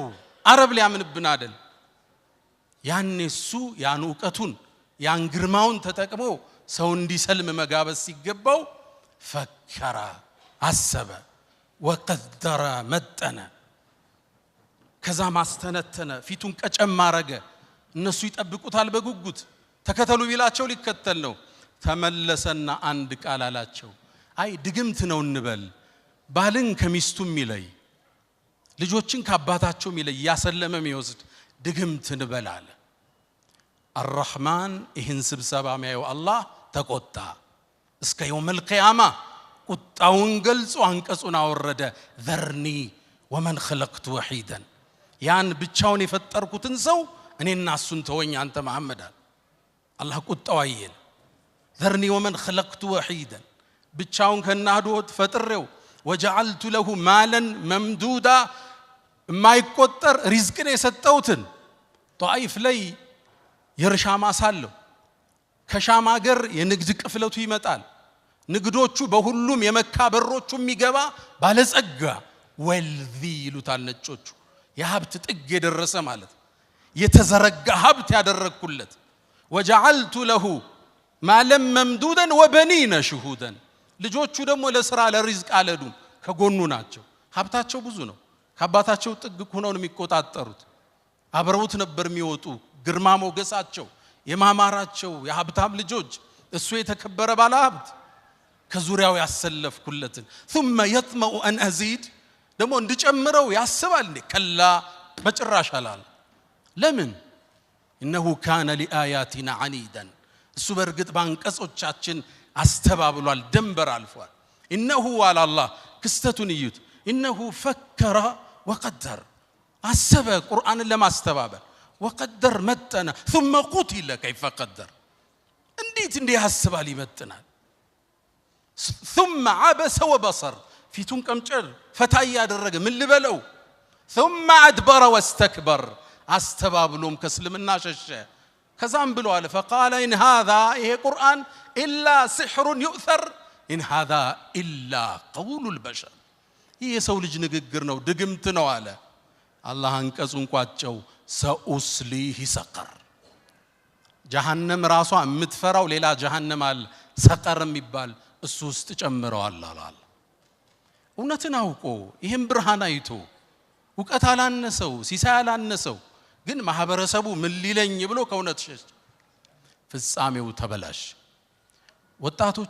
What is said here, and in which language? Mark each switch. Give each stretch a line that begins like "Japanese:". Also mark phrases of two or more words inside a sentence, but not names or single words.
Amharic: አረብ ሊያምንብን አይደል? ያኔ እሱ ያን ዕውቀቱን ያን ግርማውን ተጠቅሞ ሰው እንዲሰልም መጋበዝ ሲገባው ፈከራ አሰበ፣ ወቀደረ መጠነ። ከዛ ማስተነተነ፣ ፊቱን ቀጨም አረገ። እነሱ ይጠብቁታል በጉጉት። ተከተሉ ቢላቸው ሊከተል ነው። ተመለሰና አንድ ቃል አላቸው። አይ ድግምት ነው እንበል፣ ባልን ከሚስቱ የሚለይ ልጆችን ከአባታቸው የሚለይ ያሰለመ የሚወስድ ድግምትን በላለ الرحمن ይህን ስብሰባ የሚያየው አላህ ተቆጣ እስከ
Arabic: يوم القيامة
Amharic: ቁጣውን ገልጾ አንቀጹን አወረደ
Arabic: ذرني ومن خلقت وحيدا
Amharic: ያን ብቻውን የፈጠርኩትን ሰው እኔና እሱን ተወኝ አንተ መሐመድ አላህ ቁጣው አይል
Arabic: ذرني ومن خلقت وحيدا
Amharic: ብቻውን ከናዶት ፈጥሬው وجعلت
Arabic: له مالا ممدودا
Amharic: የማይቆጠር ሪዝቅን የሰጠውትን ጧይፍ ላይ የርሻ ማሳለው ከሻም ሀገር የንግድ ቅፍለቱ ይመጣል ንግዶቹ በሁሉም የመካ በሮቹ የሚገባ ባለጸጋ ወልዚ ይሉታል ነጮቹ የሀብት ጥግ የደረሰ ማለት የተዘረጋ ሀብት ያደረኩለት
Arabic: وجعلت له مالا ممدودا وبنين شهودا
Amharic: ልጆቹ ደግሞ ለሥራ ለሪዝቅ አለዱም ከጎኑ ናቸው ሀብታቸው ብዙ ነው ከአባታቸው ጥግ ሆነው ነው የሚቆጣጠሩት አብረውት ነበር የሚወጡ ግርማ ሞገሳቸው የማማራቸው የሀብታም ልጆች እሱ የተከበረ ባለ ሀብት ከዙሪያው ያሰለፍኩለትን
Arabic: ثم يطمع ان ازيد
Amharic: ደግሞ እንድጨምረው ያስባል ከላ በጭራሽ አላል ለምን
Arabic: انه كان لاياتنا عنيدا
Amharic: እሱ በርግጥ ባንቀጾቻችን አስተባብሏል ደንበር አልፏል
Arabic: انه على الله
Amharic: ክስተቱን ይዩት
Arabic: انه فكر وقدر
Amharic: አሰበ ቁርአንን ለማስተባበል
Arabic: وقدر متنا ثم قتل كيف قدر
Amharic: እንዴት ያስባል ይመጥናል
Arabic: ثم عبس وبصر
Amharic: ፊቱን ቀምጨር ፈታይ ያደረገ ምን ልበለው
Arabic: ثم ادبر واستكبر
Amharic: አስተባብሎም ከስልምና ሸሸ ከዛም ብሎ አለ
Arabic: فقال ان هذا
Amharic: ይሄ ቁርአን
Arabic: الا سحر يؤثر ان هذا الا قول البشر
Amharic: ይሄ ሰው ልጅ ንግግር ነው ድግምት ነው አለ አላህ አንቀጹን ቋጨው سأصليه سقر جهنم ራሷ የምትፈራው ሌላ جهنم አለ ሰቀር የሚባል እሱ ውስጥ ጨምረዋል አላል እውነትን አውቆ ይሄን ብርሃን አይቶ ወቀት አላነሰው ሲሳይ አላነሰው ግን ማህበረሰቡ ምን ሊለኝ ብሎ ከእውነት ሸሽ ፍጻሜው ተበላሽ ወጣቶች